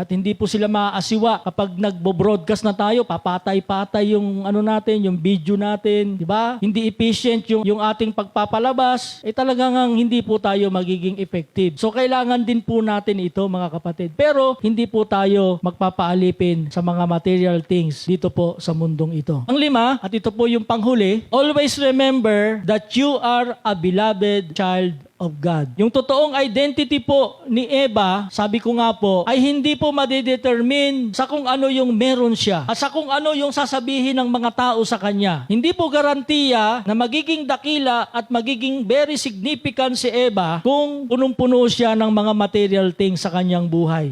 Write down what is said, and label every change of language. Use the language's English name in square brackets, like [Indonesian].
[Filipino] At hindi po sila maaasiwa kapag nagbo-broadcast na tayo, papatay-patay yung yung video natin, di ba? Hindi efficient yung ating pagpapalabas, talagang hindi po tayo magiging effective. So kailangan din po natin ito, mga kapatid. Pero hindi po tayo magpapaalipin sa mga material things dito po sa mundong ito. Ang 5, at ito po yung panghuli, [English] always remember that you are a beloved child of God. [Filipino] Yung totoong identity po ni Eva, sabi ko nga po, ay hindi po madedetermine sa kung ano yung meron siya at sa kung ano yung sasabihin ng mga tao sa kanya. Hindi po garantiya na magiging dakila at magiging [English] very significant [Filipino] si Eva kung punong-puno siya ng mga material things sa kanyang buhay.